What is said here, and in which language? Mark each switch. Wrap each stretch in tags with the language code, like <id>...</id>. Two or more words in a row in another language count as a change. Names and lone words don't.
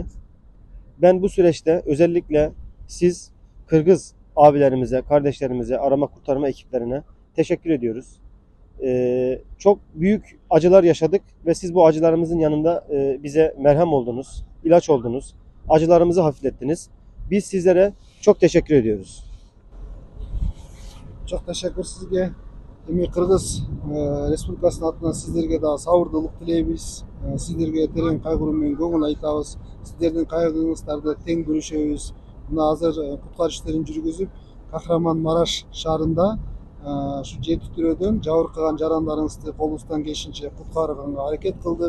<tr>Ben bu süreçte özellikle siz Kırgız abilerimize, kardeşlerimize, arama kurtarma ekiplerine teşekkür ediyoruz. Çok büyük acılar yaşadık ve siz bu acılarımızın yanında bize merhem oldunuz, ilaç oldunuz, acılarımızı hafiflettiniz. Biz sizlere çok teşekkür ediyoruz. Çok teşekkür sizge.</tr> <ky>Эми Кыргыз Республикасынын атынан сиздерге дагы сабырдуулук тилейбиз. Сиздерге терең кайгыруу менен көңүл айтабыз. Сиздердин кайгыңыздарды тең бөлүшөбүз. Мына азыр куткаруу иштерин жүргүзүп, Kahramanmaraş шаарында ушу 7 түрөдөн жабыркаган жарандарыңызды колубуздан келишинче куткарганга аракет кылдык.</ky>